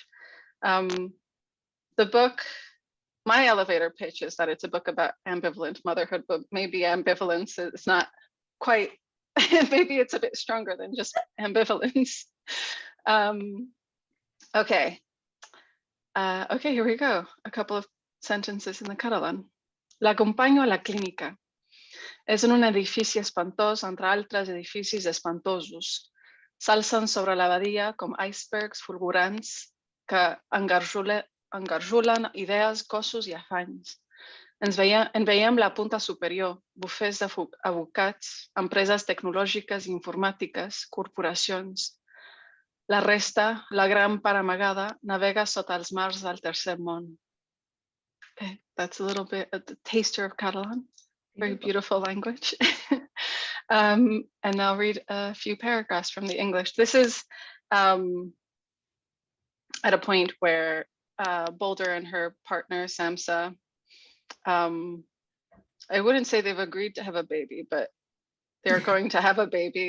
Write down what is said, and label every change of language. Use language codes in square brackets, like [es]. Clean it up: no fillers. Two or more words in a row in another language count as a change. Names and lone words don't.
[en] The book, my elevator pitch is that it's a book about ambivalent motherhood, but maybe ambivalence is not quite, maybe it's a bit stronger than just ambivalence. Okay, here we go. A couple of sentences in the Catalan. [ca] La acompaño a la clínica. És en un edifici espantós entre altres edificis espantosos. S'alcen sobre la badia com icebergs fulgurants que engarjolen idees, cossos i afanys. En veiem la punta superior, bufets d'advocats, empreses tecnològiques i informàtiques, corporacions. La resta, la gran part amagada, navega sota els mars del tercer món. [en] Okay, that's a little bit of the taster of Catalan. Very beautiful language. And I'll read a few paragraphs from the English. This is at a point where Boulder and her partner, Samsa, I wouldn't say they've agreed to have a baby, but they're going to have a baby.